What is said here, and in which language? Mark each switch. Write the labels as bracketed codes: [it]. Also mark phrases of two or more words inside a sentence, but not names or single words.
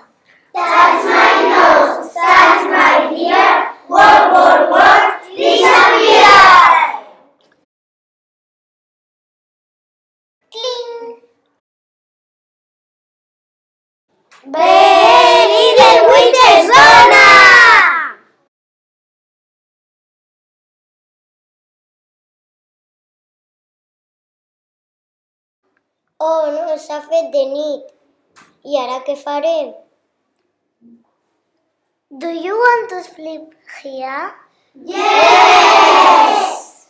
[en] That's my nose, that's my ear, what, disappear! Cling! [ca] Little Witch és bona! Oh, no, s'ha fet de nit. I ara què farem? [en] Do you want to sleep here? Yes!